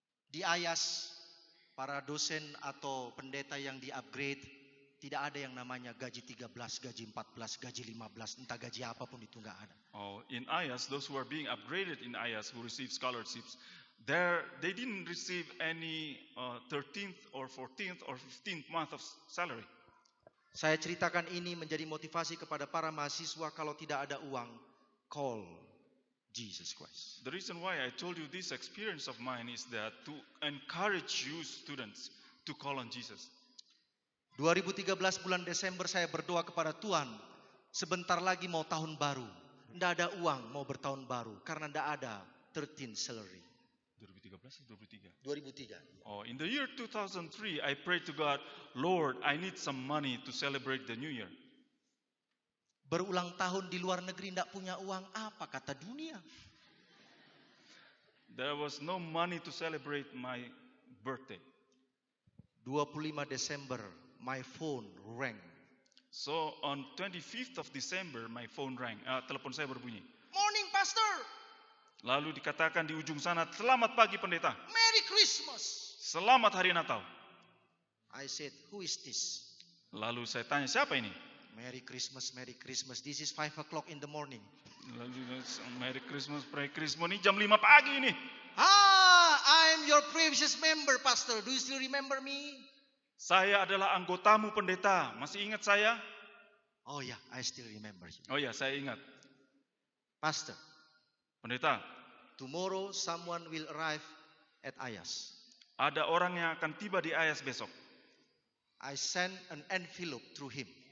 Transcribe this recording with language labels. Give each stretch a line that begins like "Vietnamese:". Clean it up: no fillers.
Indonesian: Di IAS, para dosen atau pendeta yang di-upgrade, tidak ada yang namanya gaji 13, gaji 14, gaji 15, entah gaji apapun itu enggak ada.
English: Oh, in IAS, those who are being upgraded in IAS who receive scholarships, they didn't receive any 13th or 14th or 15th month of salary.
Indonesian: Saya ceritakan ini menjadi motivasi kepada para mahasiswa, kalau tidak ada uang,
English: call Jesus Christ. The reason why I told you this experience of mine is that to encourage you students to call on Jesus.
Indonesian: 2013 bulan Desember saya berdoa kepada Tuhan, sebentar lagi mau tahun baru. Tidak ada uang mau bertahun baru karena tidak ada 13 salary. 2013 atau 2003? 2003.
English: Oh, in the year 2003, I prayed to God, Lord, I need some money to celebrate the New Year.
Indonesian: Berulang tahun di luar negeri tidak punya uang, apa kata dunia?
English: There was no money to celebrate my birthday. 25 Desember, my phone rang. So on 25th of December, my phone rang.
Indonesian: Telepon saya berbunyi.
English: Morning, Pastor.
Indonesian: Lalu dikatakan di ujung sana, selamat pagi pendeta.
English: Merry Christmas.
Indonesian: Selamat hari Natal.
English: I said, who is this?
Indonesian: Lalu saya tanya, siapa ini?
English: Merry Christmas, Merry Christmas. This is 5 o'clock in the morning.
Indonesian: Lalu
English: Merry Christmas,
Indonesian: ini jam 5 pagi ini.
English: I am your previous member, Pastor. Do you still remember me?
Indonesian: Saya adalah anggotamu pendeta. Masih ingat saya?
English: Oh yeah, I still remember you.
Indonesian: Oh ya, saya ingat.
English: Pastor,
Indonesian: pendeta,
English: tomorrow someone will arrive at IAS.
Indonesian: Ada orang yang akan tiba di IAS besok.
English: I send an envelope through him.